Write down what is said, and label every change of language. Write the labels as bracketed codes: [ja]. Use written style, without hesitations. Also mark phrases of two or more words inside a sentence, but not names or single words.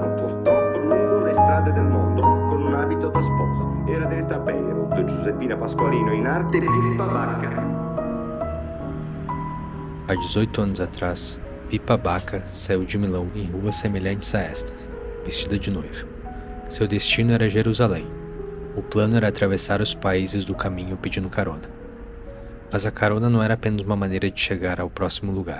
[it] autostop lungo le strade del mondo con un abito da sposa. Era diretta a Beirut, Giuseppina Pasqualino in arte Pippa Bacca. [pt] Há 18 anos atrás, Pippa Bacca saiu de Milão em ruas semelhantes a estas, vestida de noiva. Seu destino era Jerusalém. O plano era atravessar os países do caminho pedindo carona. Mas a carona não era apenas uma maneira de chegar ao próximo lugar.